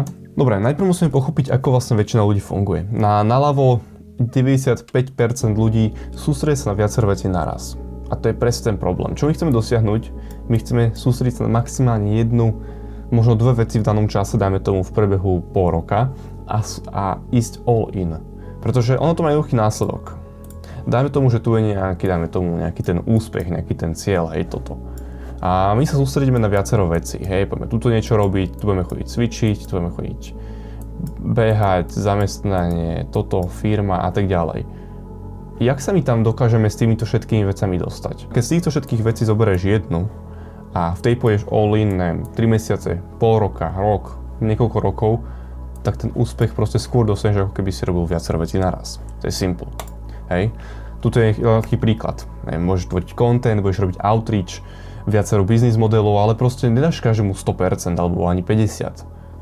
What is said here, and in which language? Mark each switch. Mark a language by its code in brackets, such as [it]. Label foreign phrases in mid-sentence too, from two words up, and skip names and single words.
[sk] Dobre, najprv musíme pochopiť, ako vlastne väčšina ľudí funguje. Naľavo 95% ľudí sústredí sa na viacero vecí naraz. A to je presne ten problém. Čo my chceme dosiahnuť? My chceme sústrediť sa na maximálne jednu, možno 2 veci v danom čase, dajme tomu v priebehu pol roka a ísť [en] all in. [sk] Pretože ono to má jednoduchý následok. Dajme tomu, že tu je nejaký ten úspech, nejaký ten cieľ, hej, toto. A my sa sústredíme na viacero vecí, hej, poďme tuto niečo robiť, tu budeme chodiť cvičiť, tu budeme chodiť behať, zamestnanie, toto, firma a tak ďalej. Jak sa my tam dokážeme s týmito všetkými vecami dostať? Keď z týchto všetkých vecí zoberieš jednu a v tej pôjdeš [en] all in, [sk] neviem, 3 mesiace, pol roka, rok, niekoľko rokov, tak ten úspech proste skôr dosiahneš, ako keby si robil viacero vecí naraz. To je simple. Hej. Tuto je veľký príklad. Môžeš tvoriť content, budeš robiť outreach, viacero biznis modelov, ale proste nedáš každému 100% alebo ani 50%.